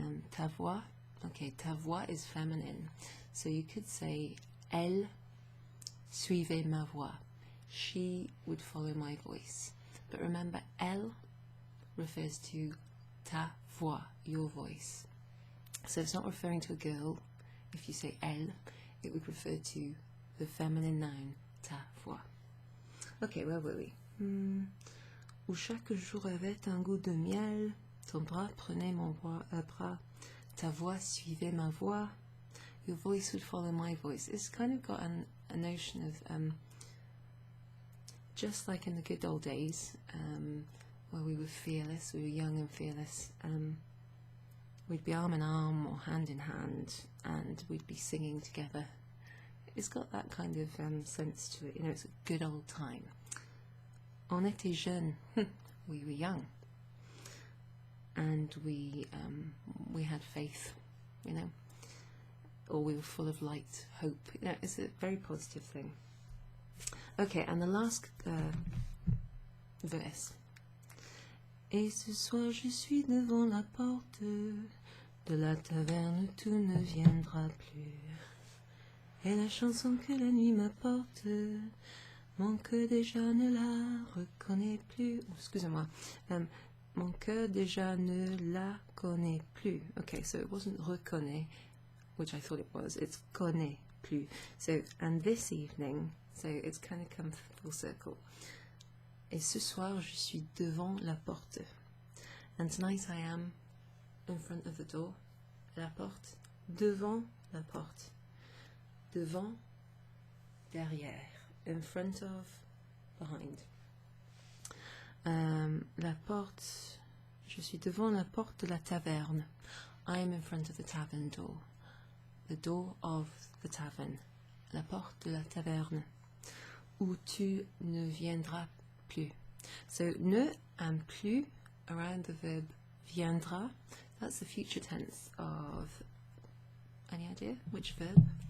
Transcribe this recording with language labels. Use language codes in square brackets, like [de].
[en] Ta voix, okay, ta voix is feminine, so you could say [fr] elle suivait ma voix, [en] she would follow my voice. But remember, elle refers to ta voix, your voice. So it's not referring to a girl. If you say elle, it would refer to the feminine noun ta voix. Okay, where were we? [fr] Où chaque jour avait un goût de miel, ton bras prenait mon bras, ta voix suivait ma voix, [en] your voice would follow my voice. It's kind of got a notion of, just like in the good old days, where we were fearless, we were young and fearless, we'd be arm in arm or hand in hand, and we'd be singing together. It's got that kind of sense to it, you know, it's a good old time. [fr] On était jeunes, [en] we were young, and we had faith, you know, or we were full of light, hope. You know, it's a very positive thing. Okay, and the last verse. [fr] Et ce soir je suis devant la porte de la taverne, tout ne viendra plus. Et la chanson que la nuit m'apporte, mon cœur déjà ne la reconnaît plus. Oh, excusez-moi. Mon cœur déjà ne la connaît plus. [en] Okay, so it wasn't reconnaît, which I thought it was. It's connaît plus. So, and this evening, so it's kind of come full circle. [fr] Et ce soir, je suis devant la porte. [en] And tonight I am in front of the door. [fr] La porte. Devant la porte. Devant, derrière. [en] In front of, behind. [fr] La porte. Je suis devant la porte de la taverne. [en] I am in front of the tavern door. The door of the tavern. [fr] La porte de la taverne. Où tu ne viendras plus. [en] So ne and plus around the verb viendra. That's the future tense of, any idea which verb?